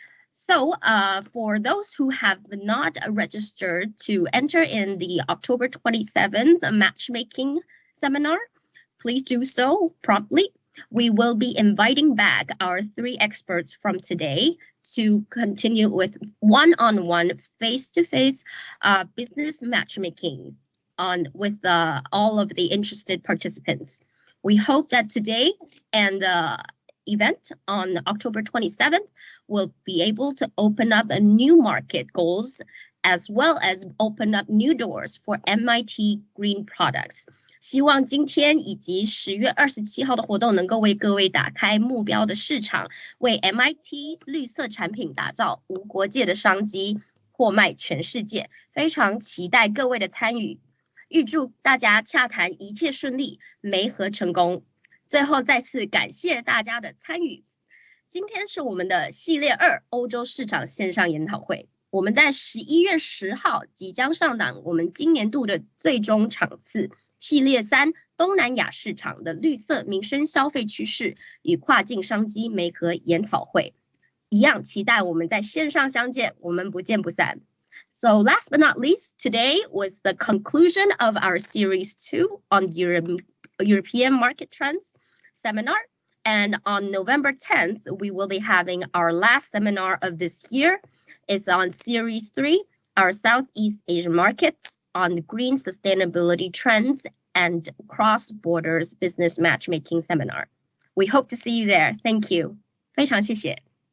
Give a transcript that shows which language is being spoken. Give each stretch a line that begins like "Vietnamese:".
English: So, for those who have not registered to enter in the October 27th matchmaking seminar, please do so promptly. We will be inviting back our 3 experts from today to continue with one-on-one, face-to-face business matchmaking with all of the interested participants. We hope that today and the event on October 27th will be able to open up a new market goals as well as open up new doors for MIT green products.
Chinese: 希望今天以及10月27号的活动能够为各位打开目标的市场，为 MIT 绿色产品打造无国界的商机，货卖全世界。非常期待各位的参与，预祝大家洽谈一切顺利，媒合成功。最后再次感谢大家的参与。今天是我们的系列2欧洲市场线上研讨会。我们在11月10号即将上档我们今年度的最终场次，系列3东南亚市场的绿色民生消费趋势与跨境商机媒合研讨会。一样期待我们在线上相见，我们不见不散。
English: So last but not least, today was the conclusion of our Series 2 on European Market Trends seminar. And on November 10th, we will be having our last seminar of this year. It's on Series 3, our Southeast Asian markets on green sustainability trends and cross-borders business matchmaking seminar. We hope to see you there. Thank you.
Chinese: 非常谢谢。